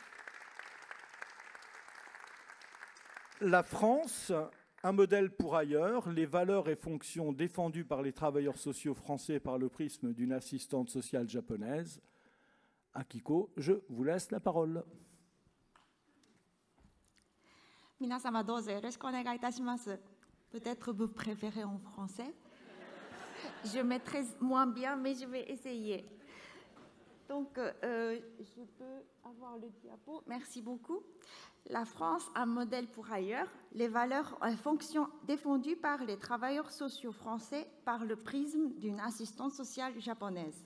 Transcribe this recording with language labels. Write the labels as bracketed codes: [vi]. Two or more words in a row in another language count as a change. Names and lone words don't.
[fr] La France, un modèle pour ailleurs, les valeurs et fonctions défendues par les travailleurs sociaux français par le prisme d'une assistante sociale japonaise. Akiko, je vous laisse la parole. [ja] 皆様どうぞよろしくお願いいたします。 [fr] Peut-être vous préférez en français. Je maîtrise moins bien, mais je vais essayer. Donc, je peux avoir le diapo. Merci beaucoup. La France, un modèle pour ailleurs. Les valeurs et fonctions défendues par les travailleurs sociaux français par le prisme d'une assistante sociale japonaise.